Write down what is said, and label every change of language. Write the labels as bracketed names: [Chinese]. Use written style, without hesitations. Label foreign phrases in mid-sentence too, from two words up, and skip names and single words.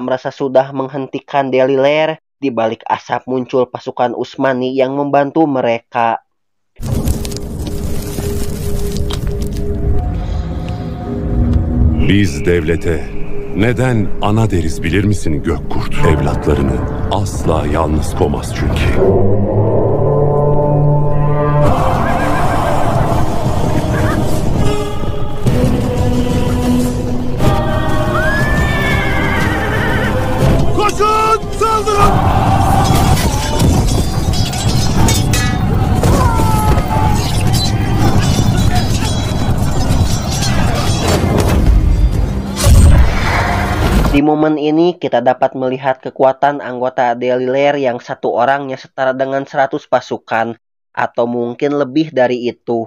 [Indonesian] merasa sudah menghentikan Delilair, di balik asap muncul pasukan Usmani yang membantu mereka. [Turkish] Biz devlete neden ana deriz bilir misin Gökkurt? Evlatlarını asla yalnız koymaz çünkü. Koşun! Saldırın! [Indonesian] Di momen ini kita dapat melihat kekuatan anggota Delilair yang satu orangnya setara dengan 100 pasukan, atau mungkin lebih dari itu.